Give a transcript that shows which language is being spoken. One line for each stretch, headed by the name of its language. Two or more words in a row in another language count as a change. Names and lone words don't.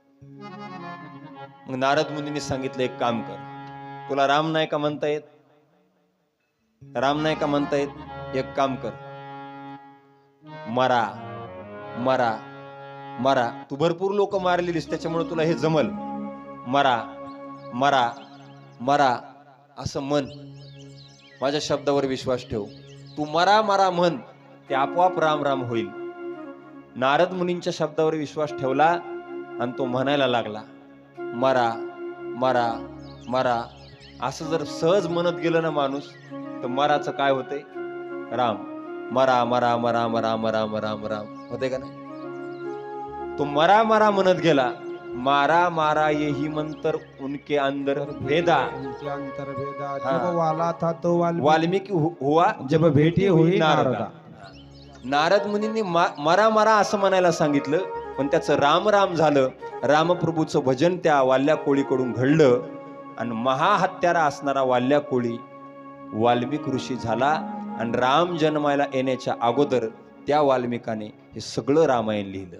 Marathi: मग नारद मुनीने सांगितलं, एक काम कर, तुला राम नाही का म्हणता येत, राम नाही का म्हणता येत, एक काम कर, मरा मरा मरा, तू भरपूर लोक मारलेलीस त्याच्यामुळे तुला हे जमल, मरा मरा मरा असं म्हण, माझ्या शब्दावर विश्वास ठेव, तू मरा मरा म्हण, ते आपोआप राम राम होईल. नारद मुनींच्या शब्दावर विश्वास ठेवला आणि तो म्हणायला लागला, मरा मरा मरा. असं जर सहज म्हणत गेलं ना माणूस, तर मराचं काय होतंय? राम. मरा मरा मरा मरा मरा मरा मरा होते का नाही? तो मरा मरा म्हणत गेला.
Hindi: मारा मारा येही मंत्र उनके अंदर भेदा. उनके अंतर भेदा. हाँ. जब वाला था तो वाल्मिकी हुआ जब भेटी हुई नारदा.
Marathi: नारद मुनींनी मरा मरा असं म्हणायला सांगितलं, पण त्याचं राम राम झालं. रामप्रभूचं भजन त्या वाल्या कोळीकडून घडलं आणि महाहत्यारा असणारा वाल्या कोळी वाल्मिक ऋषी झाला. आणि राम जन्मायला येण्याच्या अगोदर त्या वाल्मिकाने हे सगळं रामायण लिहिलं.